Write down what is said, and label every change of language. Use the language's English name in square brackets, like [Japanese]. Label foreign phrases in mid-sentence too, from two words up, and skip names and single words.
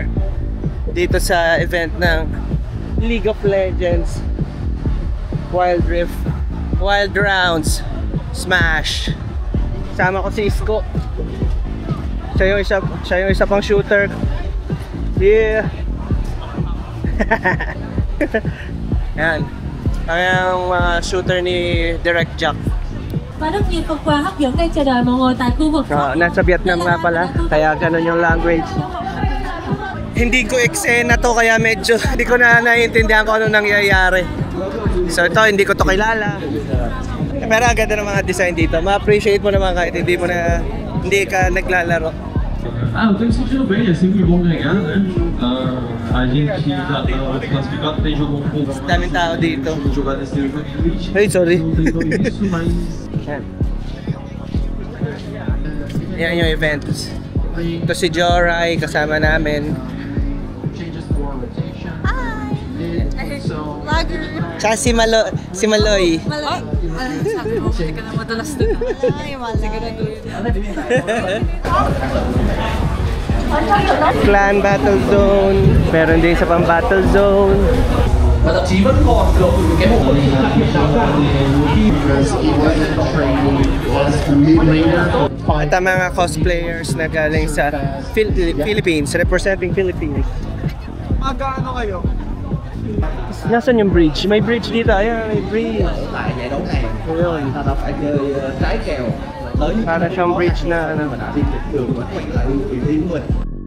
[Filipino] Dito sa event ng League of Legends Wild Rift Wild Rounds Smash. Sama ko si Isko. Siya yung isa pang shooter. Yeah. Yan. Ang shooter ni Direct Jack. [Vietnamese] Và rất nhiều phần quà hấp dẫn đang chờ đợi mọi người tại khu vực [Filipino] Nasa Vietnam nga pala, kaya ganun yung language. Hindi ko eksena to, kaya medyo hindi ko na naiintindihan kung ano nangyayari. So ito, hindi ko to kilala. Pero ang ganda ng mga design dito. Ma-appreciate mo naman kahit hindi ka naglalaro. [Portuguese] Eu tenho sentido bem, é sempre bom ganhar, né? A gente já tá classificado, tem jogo um pouco [Filipino] Daming tao dito. [Portuguese] jogar nesse nível de elite. [English] Hey, sorry. [Portuguese] Não tem tão isso, mas [Filipino] Yan yung events. Ito si Joray, kasama namin. [English] changes the rotation. [Filipino] Vlogger. Tsaka si Maloy. Malay. Sabi mo, hindi ka na madalas doon. Ay, Clan Battle Zone. Meron din sa pang Battle Zone. [Vietnamese] Và thậm chí vẫn còn được cái bộ [Filipino] At ang mga cosplayers na galing sa Philippines, [English] representing Philippines. [Filipino] Mag-ano kayo? Nasaan yung bridge? May bridge dito. Ayan, may bridge. [Vietnamese] tại giải đấu này [Filipino] Ayun. [Vietnamese] ta đã phải chơi trái kèo lớn [Filipino] Para siyang bridge na ano. [Vietnamese] mà đã đi được đường quay lại vị trí của mình.